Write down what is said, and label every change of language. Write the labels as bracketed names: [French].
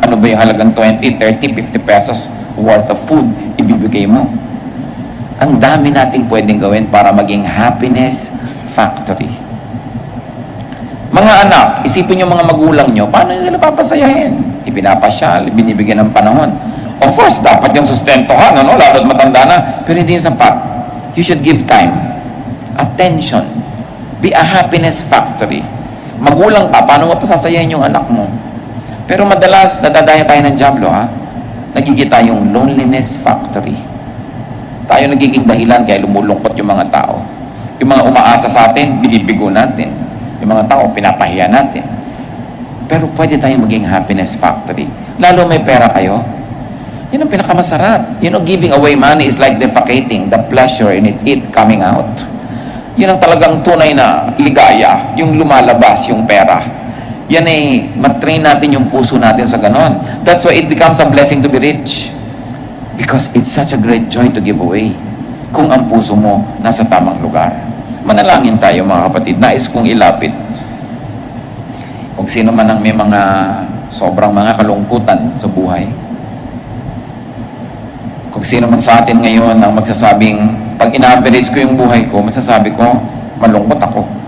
[Filipino] Ano ba yung halagang 20, 30, 50 [English] pesos worth of food [Filipino] ibibigay mo? Ang dami nating pwedeng gawin para maging happiness factory. Mga anak, isipin yung mga magulang nyo, paano nyo sila papasayahin? Ipinapasyal, binibigyan ng panahon. Of course, dapat yung sustentohan, ano? Lalo't matanda na, pero hindi yung sapat. [English] You should give time, attention, be a happiness factory. [Filipino] Magulang pa, paano mo pasasayahin yung anak mo? Pero madalas, nadadaya tayo ng dyablo, ha? Nagiging tayong loneliness factory. Tayo nagiging dahilan kaya lumulungkot yung mga tao. Yung mga umaasa sa atin, binibigo natin. Yung mga tao, pinapahiya natin. Pero pwede tayong maging happiness factory. Lalo may pera kayo, yun ang pinakamasarap. [English] You know, giving away money is like defecating, the pleasure in it coming out. [Filipino] Yun ang talagang tunay na ligaya, yung lumalabas, yung pera. Yan ay matrain natin yung puso natin sa ganon. [English] That's why it becomes a blessing to be rich. Because it's such a great joy to give away. [Filipino] Kung ang puso mo nasa tamang lugar. Manalangin tayo mga kapatid. Nais kong ilapit. Kung sino man ang may mga sobrang mga kalungkutan sa buhay. Kung sino man sa atin ngayon ang magsasabing, pag ina-average ko yung buhay ko, masasabi ko, malungkot ako.